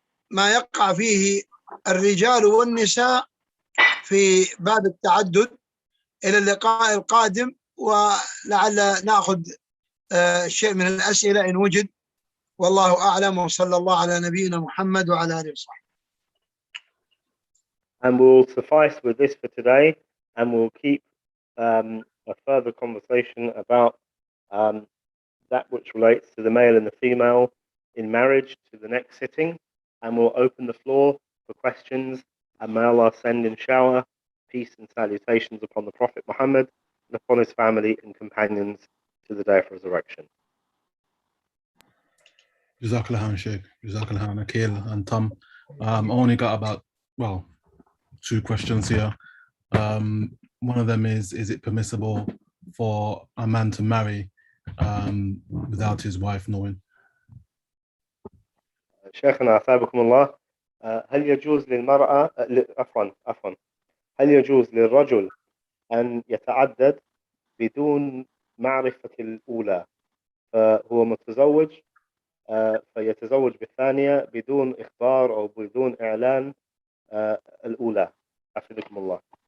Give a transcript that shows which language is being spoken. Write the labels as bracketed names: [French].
[Arabic] ما يقع فيه الرجال والنساء في باب التعدد. إلى اللقاء القادم، ولعل نأخذ شيء من الأسئلة إن وجد. والله أعلم، وصلى الله على نبينا محمد وعلى آله وصحبه. [English] And we'll suffice with this for today, and we'll keep a further conversation about that which relates to the male and the female in marriage to the next sitting, and we'll open the floor for questions, and may Allah send in shower peace and salutations upon the Prophet Muhammad and upon his family and companions to the day of resurrection. Jazakallah, Shaykh. Jazakallah, Akeel and Tom. I only got about, 2 questions here. One of them is it permissible for a man to marry without his wife knowing? [Arabic] شيخنا أثابكم الله، هل يجوز للمرأة عفوا هل يجوز للرجل أن يتعدد بدون معرفة الأولى؟ فهو متزوج فيتزوج بالثانية بدون إخبار أو بدون إعلان الأولى، حفظكم الله.